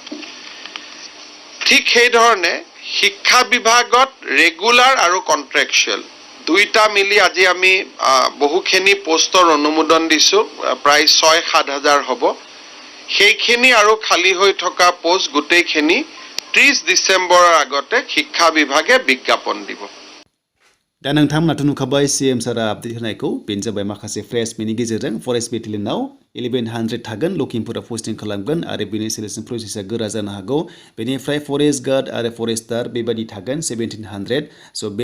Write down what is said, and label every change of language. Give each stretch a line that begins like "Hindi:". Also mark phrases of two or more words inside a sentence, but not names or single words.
Assamese: ঠিক সেই ধৰণে শিক্ষা বিভাগত ৰেগুলাৰ আৰু কন্ট্ৰাকচুৱেল দুইটা মিলি আজি আমি বহুখিনি পোষ্টৰ অনুমোদন দিছো প্ৰায় 6-7 হ'ব সেইখিনি আৰু খালি হৈ থকা পোষ্ট গুটেইখিনি 30 ডিসেম্বৰৰ আগতে শিক্ষা বিভাগে বিজ্ঞাপন দিব
Bodo: दा नोंथांमोनाथ' नुखाबाय CM सारा आपडेट होनायखौ बेनो जाबाय माखासे फ्रेशमेननि गेजेरजों फरेस्ट बेटेलियनाव 1100 थागोन लखिमपुराव पोस्टिं खालामगोन आरो बेनि सिलेक्शन प्रसेसआ गोरा जानो हागौ बेनिफ्राय
English: forest guard
Bodo: आरो फरेस्टार बेबायदि थागोन 1700 सो बे